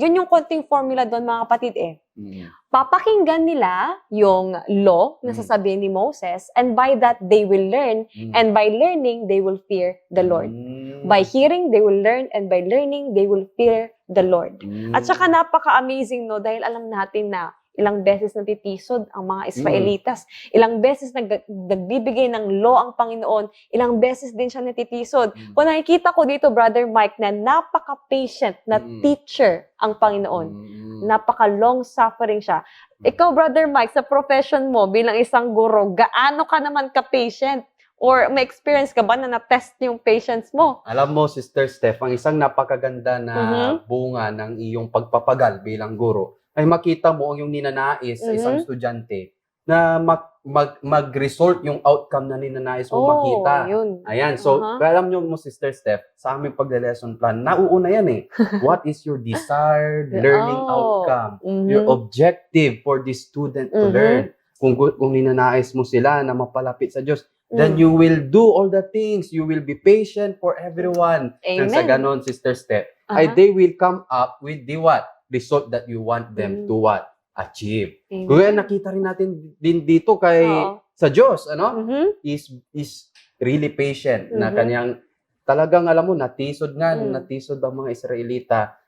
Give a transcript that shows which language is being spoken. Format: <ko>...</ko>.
<tl>Yun yung konting formula doon, mga kapatid eh. Papakinggan nila yung law na sasabihin ni Moses,</tl> <en>and by that, they will learn, and by learning, they will fear the Lord. By hearing, they will learn, and by learning, they will fear the Lord.</en> <tl>At saka napaka-amazing, no? Dahil alam natin na ilang beses natitisod ang mga Israelitas. Ilang beses nagbibigay ng law ang Panginoon. Ilang beses din siya natitisod. Kung nakikita ko dito, Brother Mike, na napaka-patient na teacher ang Panginoon. Napaka-long suffering siya. Ikaw, Brother Mike, sa profession mo bilang isang guro, gaano ka naman ka-patient? Or may experience ka ba na na-test yung patience mo? Alam mo, Sister Steph, ang isang napakaganda na bunga ng iyong pagpapagal bilang guro ay makita mo ang yung ninanais sa isang estudyante na mag-result yung outcome na ninanais mo makita. Yun. Ayan, so alam nyo mo, Sister Steph, sa aming pag-lesson plan, nauuna yan eh.</tl> <en>What is your desired learning outcome? Your objective for the student to learn.</en> <tl>Kung ninanais mo sila na mapalapit sa Diyos,</tl> <en>then you will do all the things. You will be patient for everyone. Amen.</en> <tl>Nang sa ganon,</tl> <en>Sister Steph, ay they will come up with the what? Result that you want them to what? Achieve. Amen.</en> <tl>Kaya nakita rin natin din dito kay sa Diyos, ano?</tl> <en>Is really patient</en> <tl>na kanyang talagang alam mo natisod ang mga Israelita.</tl>